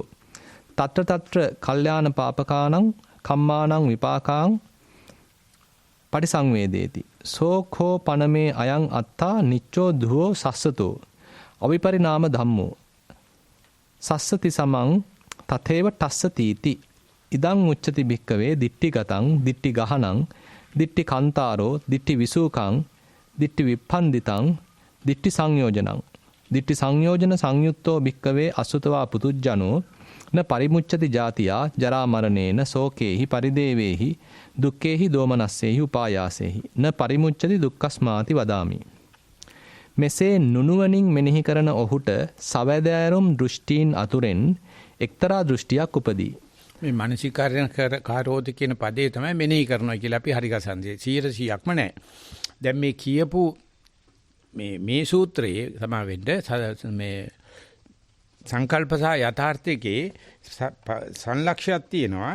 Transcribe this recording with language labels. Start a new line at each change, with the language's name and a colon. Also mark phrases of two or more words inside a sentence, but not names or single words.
Pali: తත්‍ර කල්යාණ පාපකානං කම්මානං විපාකාං පටිසංවේදේති. සෝඛෝ පනමේ අයං අත්තා නිච්චෝ ධුවෝ සස්සතෝ අවිපරිණාම ධම්මෝ සස්සති සමං තතේව ටස්සතිති. ඉදං උච්චති භික්කවේ දිට්ඨිගතං දිට්ඨි ගහනං දිට්ඨි කන්තාරෝ දිට්ඨි විසූකං දිට්ඨි විප්පන්දිතං දිට්ඨි සංයෝජනං. දිට්ඨි සංයෝජන සංයුත්තෝ භික්කවේ අසුතවා පුතුජ්ජනෝ න පරිමුච්ඡති ජාතියා ජරා මරණේන සෝකේහි පරිදේවේහි දුක්ඛේහි දෝමනස්සේහි උපායාසේහි න පරිමුච්ඡති දුක්ඛස්මාති වදාමි.
Sinhala: මෙසේ නුනුවණින් මෙනෙහි කරන ඔහුට සවැදෑරුම් දෘෂ්ටීන් අතුරෙන් එක්තරා දෘෂ්ටියක් උපදී. මේ
Pali: මානසිකාර්යන කාරෝති
Sinhala: කියන පදේ තමයි මෙනෙහි කරනවා කියලා අපි හරි ගසන්නේ 100%ක්ම නැහැ. දැන් මේ කියපු මේ සූත්‍රයේ සමා වෙන්න මේ සංකල්ප සහ යථාර්ථයේ සංලක්ෂයක් තියෙනවා.